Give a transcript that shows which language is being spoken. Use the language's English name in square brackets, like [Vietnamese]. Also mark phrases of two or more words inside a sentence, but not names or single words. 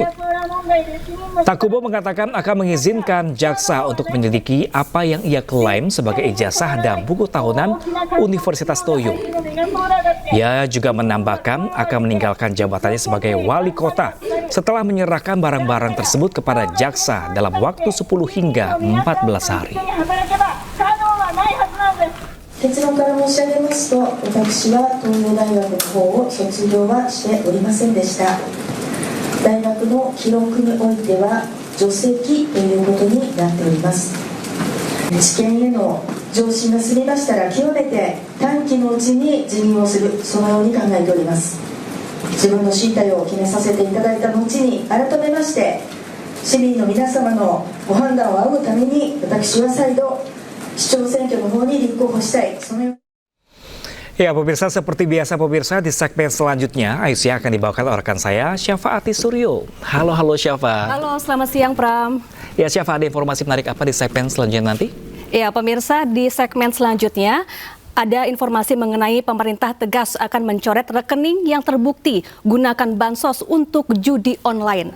[Indonesian] Takubo mengatakan akan mengizinkan jaksa untuk menyelidiki apa yang ia klaim sebagai ijazah dan buku tahunan Universitas Toyo. Ia juga menambahkan akan meninggalkan jabatannya sebagai wali kota setelah menyerahkan barang-barang tersebut kepada jaksa dalam waktu 10 hingga 14 hari. [Japanese] 結論から申し上げますと、私は東洋大学の方を卒業はしておりませんでした。大学の記録においては除籍ということになっております。知見への上申が済みましたら極めて短期のうちに辞任をする、そのように考えております。自分の進退を決めさせていただいた後に改めまして市民の皆様のご判断を仰ぐために私は再度市長選挙の方に立候補したい。そのように [Indonesian] Ya pemirsa, seperti biasa pemirsa, di segmen selanjutnya Aisyah akan dibawakan oleh rekan saya Syafaati Suryo. Halo Syafa. Halo, selamat siang Pram. Ya Syafa, ada informasi menarik apa di segmen selanjutnya nanti? Ya pemirsa, di segmen selanjutnya ada informasi mengenai pemerintah tegas akan mencoret rekening yang terbukti gunakan bansos untuk judi online.